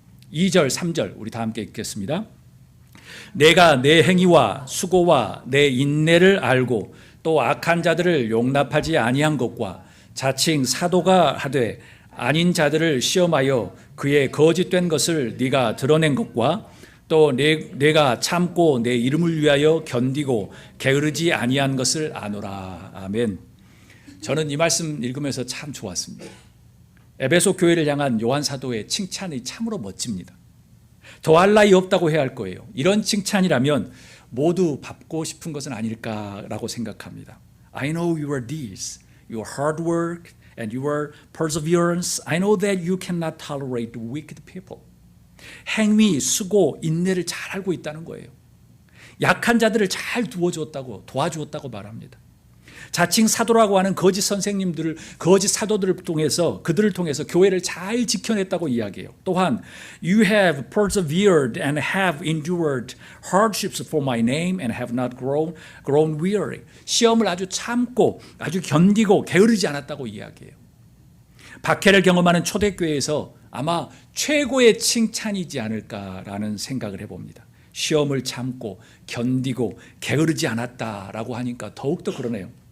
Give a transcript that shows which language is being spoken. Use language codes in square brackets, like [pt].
[ko] 2절, 3절 우리 다 함께 읽겠습니다. 내가 내 행위와 수고와 내 인내를 알고 또 악한 자들을 용납하지 아니한 것과 자칭 사도가 하되 아닌 자들을 시험하여 그의 거짓된 것을 네가 드러낸 것과 또 내가 참고 내 이름을 위하여 견디고 게으르지 아니한 것을 아노라. 아멘. 저는 이 말씀 읽으면서 참 좋았습니다. 에베소 교회를 향한 요한 사도의 칭찬이 참으로 멋집니다. 더할 나위 없다고 해야 할 거예요. 이런 칭찬이라면 모두 받고 싶은 것은 아닐까라고 생각합니다. [en] I know your deeds, your hard work and your perseverance. I know that you cannot tolerate wicked people. [ko] 행위, 수고, 인내를 잘 알고 있다는 거예요. 약한 자들을 잘 도와주었다고 말합니다. 자칭 사도라고 하는 거짓 선생님들을, 거짓 사도들을 통해서, 그들을 통해서 교회를 잘 지켜냈다고 이야기해요. 또한 [en] You have persevered and have endured hardships for my name and have not grown weary. [ko] 시험을 아주 참고 아주 견디고 게으르지 않았다고 이야기해요. 박해를 경험하는 초대교회에서 아마 최고의 칭찬이지 않을까라는 생각을 해봅니다. 시험을 참고 견디고 게으르지 않았다라고 하니까 더욱더 그러네요.